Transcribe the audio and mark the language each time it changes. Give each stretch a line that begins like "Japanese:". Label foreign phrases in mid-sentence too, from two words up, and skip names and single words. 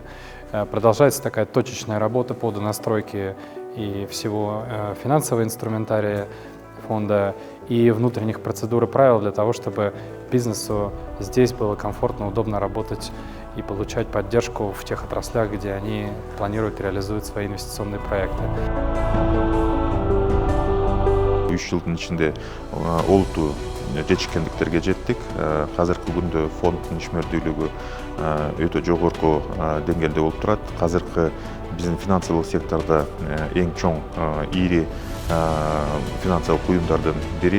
Russian: Продолжается такая точечная работа по донастройке и всего финансового инструментария фонда и внутренних процедур и правил для того, чтобы бизнесу здесь было комфортно, удобно работать и получать поддержку в тех отраслях, где они планируют реализовать свои инвестиционные проекты.
Kyrgyz: 3
Kazakh: жылдың ішінде
Kyrgyz: олту жетишкендиктерге жеттик. Азыркы күндө фонддун ишмердүүлүгү өтө жогорку деңгээлде болуп турат. Азыркы биздин финансылык сектордо эң чоң ири финансылык уюмдардын бири.